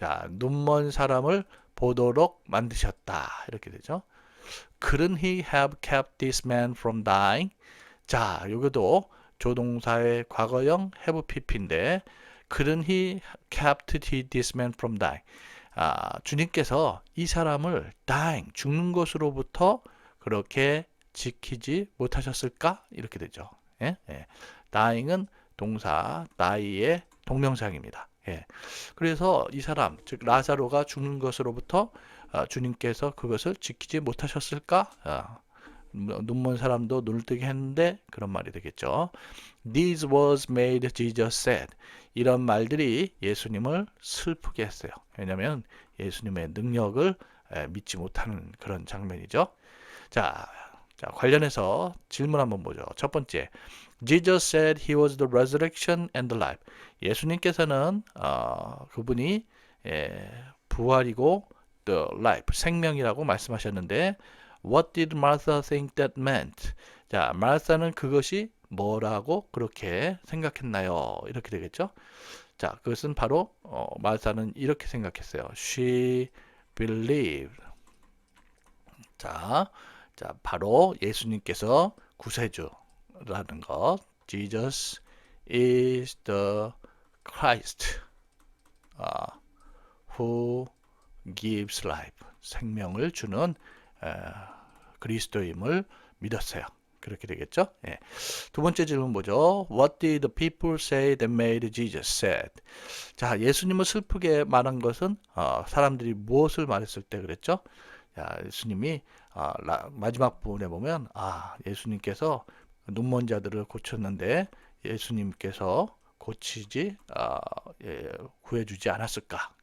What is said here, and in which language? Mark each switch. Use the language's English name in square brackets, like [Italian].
[Korean] 눈먼 사람을 보도록 만드셨다. 이렇게 되죠. [English] Couldn't he have kept this man from dying? [Korean] 자, 여기도 조동사의 과거형 [English] have pp인데 couldn't he kept this man from dying? [Korean] 주님께서 이 사람을 dying, 죽는 것으로부터 그렇게 지키지 못하셨을까? 이렇게 되죠. dying은 동사 die의 동명사입니다. 그래서 이 사람, 즉 라자로가 죽는 것으로부터 주님께서 그것을 지키지 못하셨을까? 눈먼 사람도 눈을 뜨게 했는데 그런 말이 되겠죠. [English] These words made Jesus sad. [Korean] 이런 말들이 예수님을 슬프게 했어요. 왜냐하면 예수님의 능력을 믿지 못하는 그런 장면이죠. 자, 관련해서 질문 한번 보죠. [English] 첫 번째, Jesus said he was the resurrection and the life. [Korean] 예수님께서는 그분이 부활이고 the life, 생명이라고 말씀하셨는데 [English] What did Martha think that meant? [Korean] 자, 마르사는 그것이 뭐라고 그렇게 생각했나요? 이렇게 되겠죠. 자, 그것은 바로 마르사는 이렇게 생각했어요. [English] She believed. [Korean] 자, 바로 예수님께서 구세주라는 것. [English] Jesus is the Christ who gives life. [Korean] 생명을 주는 그리스도임을 믿었어요. 그렇게 되겠죠? 예. 두 번째 질문 보죠. [English] What did the people say that made Jesus sad? [Korean] 자, 예수님을 슬프게 말한 것은 사람들이 무엇을 말했을 때 그랬죠? 자, 예수님이 마지막 부분에 보면 예수님께서 눈먼 자들을 고쳤는데 예수님께서 고치지 구해주지 않았을까?